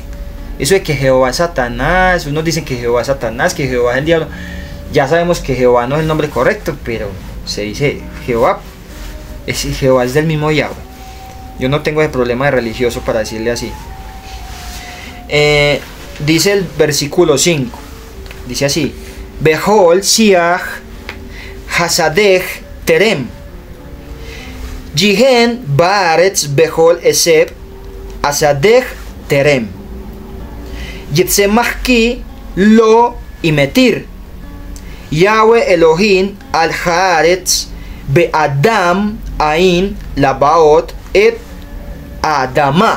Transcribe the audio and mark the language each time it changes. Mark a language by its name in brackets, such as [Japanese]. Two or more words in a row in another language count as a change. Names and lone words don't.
[Spanish] Eso de que Jehová es Satanás, unos dicen que Jehová es Satanás, que Jehová es el diablo. Ya sabemos que Jehová no es el nombre correcto, pero se dice Jehová es del mismo Yahweh. Yo no tengo ese problema de religioso para decirle así. Dice el versículo 5, dice así, [Hebrew] וכל שיח השדה טרם יהיה בארץ וכל עשב השדה טרם יצמח כי לא המטיר יהוה אלהים על הארץ ואדם אין לעבד את האדמה.